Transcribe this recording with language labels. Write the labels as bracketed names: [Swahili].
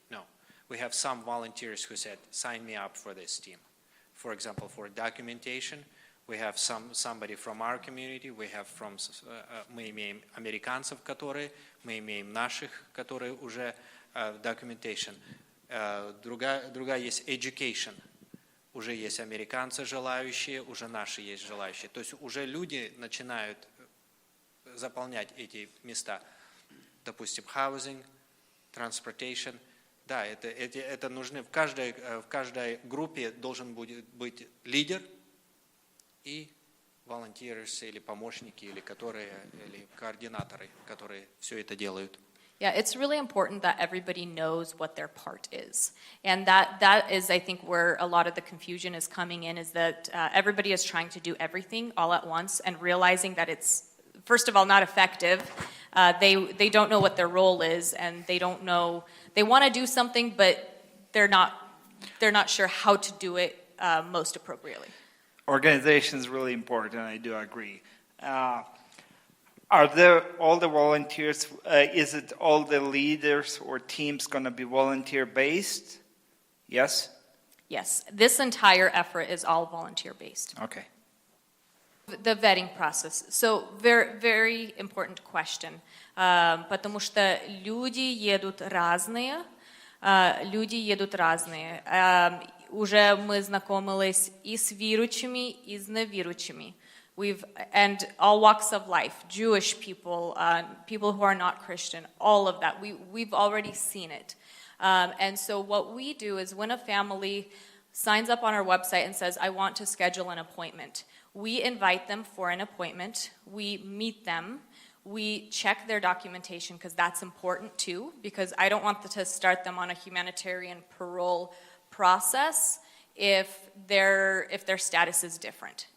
[English] No, we have some volunteers who said, sign me up for this team. For example, for documentation, we have somebody from our community, we have [Russian] мы имеем американцев, мы имеем наших, которые уже [English] documentation. [Russian] Другая есть education. Уже есть американцы желающие, уже наши есть желающие. То есть уже люди начинают заполнять эти места. Допустим, housing, transportation. Да, это нужны. В каждой группе должен быть лидер и volunteers или помощники, или координаторы, которые все это делают. [English] Yeah, it's really important that everybody knows what their part is. And that is, I think, where a lot of the confusion is coming in, is that everybody is trying to do everything all at once and realizing that it's, first of all, not effective. They don't know what their role is, and they don't know, they want to do something, but they're not sure how to do it most appropriately. Organization is really important, I do agree. Are there all the volunteers, is it all the leaders or teams going to be volunteer-based? Yes? Yes, this entire effort is all volunteer-based. Okay. The vetting process. So, very, very important question. [Russian] Потому что люди едут разные. Уже мы знакомились и с верующими, и с неверующими. [English] And all walks of life, Jewish people, people who are not Christian, all of that. We've already seen it. And so what we do is when a family signs up on our website and says, I want to schedule an appointment, we invite them for an appointment, we meet them, we check their documentation, because that's important too, because I don't want to start them on a humanitarian parole process if their status is different.